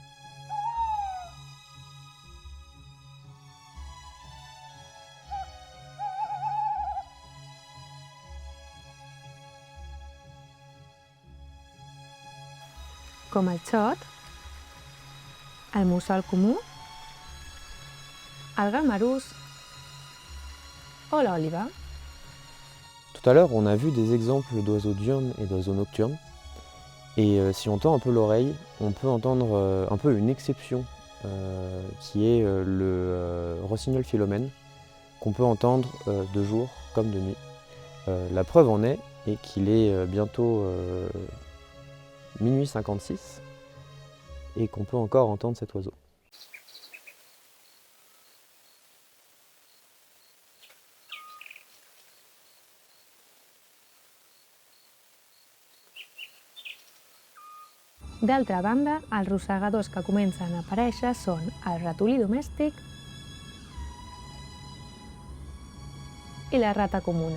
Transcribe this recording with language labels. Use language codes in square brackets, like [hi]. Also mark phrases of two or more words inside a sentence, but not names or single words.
[ca] Com el xot, el mussol comú, el gamarús o l'òliba. [fr] Tout à l'heure, on a vu des exemples d'oiseaux diurnes et d'oiseaux nocturnes. Et si on tend un peu l'oreille, on peut entendre un peu une exception qui est le rossignol philomène, qu'on peut entendre de jour comme de nuit. La preuve en est qu'il est bientôt minuit 56 et qu'on peut encore entendre cet oiseau. [ca] D'altra banda, els rosegadors que comencen a aparèixer són el ratolí domèstic i la rata comuna.